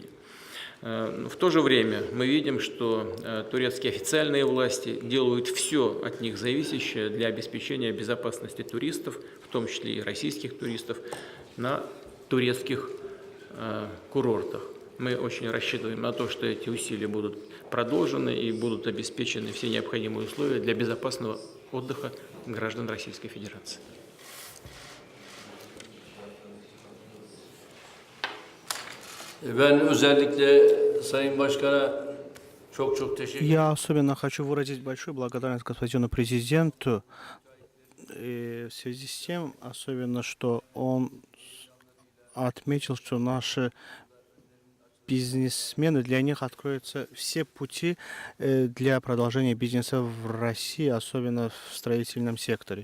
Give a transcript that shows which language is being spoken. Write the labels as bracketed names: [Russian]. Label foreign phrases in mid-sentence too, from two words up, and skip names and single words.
[Russian] В то же время мы видим, что турецкие официальные власти делают все от них зависящее для обеспечения безопасности туристов, в том числе и российских туристов, на турецких курортах. Мы очень рассчитываем на то, что эти усилия будут продолжены и будут обеспечены все необходимые условия для безопасного отдыха граждан Российской Федерации. [Turkish] Ben özellikle Sayın Başkan'a çok teşekkür ederim. [Russian] Я особенно хочу выразить большую благодарность господину президенту в связи с тем, особенно, что он отметил, что наши бизнесмены, для них откроются все пути для продолжения бизнеса в России, особенно в строительном секторе.